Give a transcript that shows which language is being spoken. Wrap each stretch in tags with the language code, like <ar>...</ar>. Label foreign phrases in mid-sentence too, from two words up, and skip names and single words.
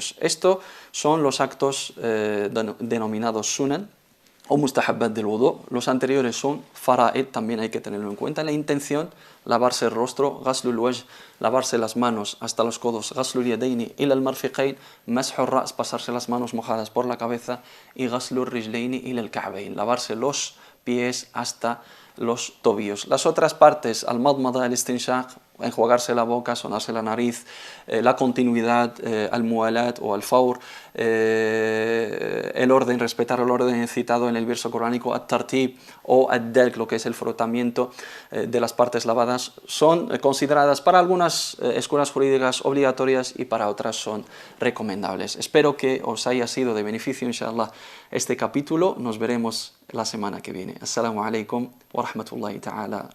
<es>Estos son los actos denominados sunan o mustahabbat del wudu. Los anteriores son fara'id, también hay que tenerlo en cuenta. La intención: lavarse el rostro,</es> <ar>غسل الوجه,</ar> <es>lavarse las manos hasta los codos,</es> <ar>غسل اليدين إلى المرفقين مسح الرأس,</ar> <es>pasarse las manos mojadas por la cabeza, y</es> <ar>غسل الرجلين إلى الكعبين,</ar> <es>lavarse los pies hasta los tobillos. Las otras partes,</es> <ar>المضمضة الاستنشاق,</ar> <es>enjuagarse la boca, sonarse la nariz, la continuidad,</es> <ar>الموالاة</ar> <es>o</es> <ar>الفور,</ar> <es>el orden, respetar el orden citado en el verso coránico, at-tartib o ad-dalk, lo que es el frotamiento de las partes lavadas, son consideradas para algunas escuelas jurídicas obligatorias y para otras son recomendables. Espero que os haya sido de beneficio, inshallah, este capítulo. Nos veremos la semana que viene.</es> <ar>السلام عليكم ورحمة الله تعالى.</ar>